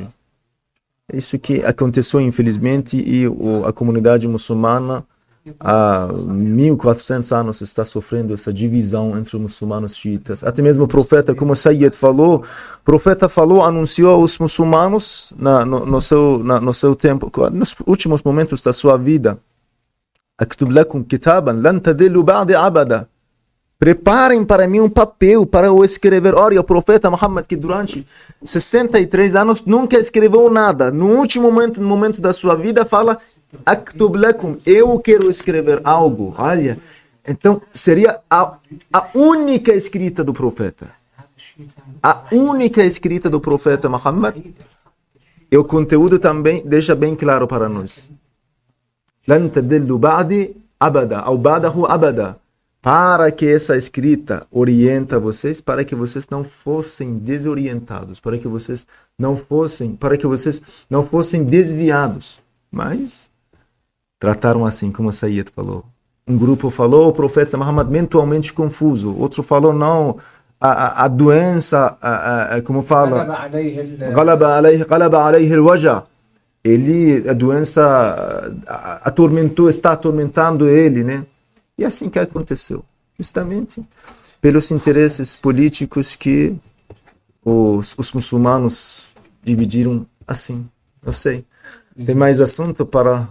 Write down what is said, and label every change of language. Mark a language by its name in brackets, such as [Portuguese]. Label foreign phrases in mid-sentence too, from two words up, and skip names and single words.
[Portuguese] Isso que aconteceu, infelizmente, e a comunidade muçulmana há 1400 anos está sofrendo essa divisão entre os muçulmanos e xiitas. Até mesmo o profeta, como Sayyid falou, o profeta anunciou aos muçulmanos no seu tempo, nos últimos momentos da sua vida, [Arabic] أكتب لكم كتابا لن تضلوا بعدي أبدا. [Portuguese] Preparem para mim um papel para eu escrever. Olha, o profeta Muhammad, que durante 63 anos nunca escreveu nada. No último momento da sua vida, fala [Arabic] أكتب لكم, [Portuguese] eu quero escrever algo. Olha, então seria a única escrita do profeta. A única escrita do profeta Muhammad. E o conteúdo também deixa bem claro para nós. [Arabic] لن تضلوا بعدي أبدا, ou بعده أبدا. [Portuguese] Para que essa escrita orienta vocês, para que vocês não fossem desorientados, para que vocês não fossem desviados. Mas trataram assim, como Sayyid falou. Um grupo falou, o profeta Muhammad mentalmente confuso. Outro falou, não, a doença, como fala, [Arabic] غلب عليه الوجع. [Portuguese] A doença está atormentando ele, né? E assim que aconteceu, justamente pelos interesses políticos que os muçulmanos dividiram assim. Não sei. Tem mais assunto para...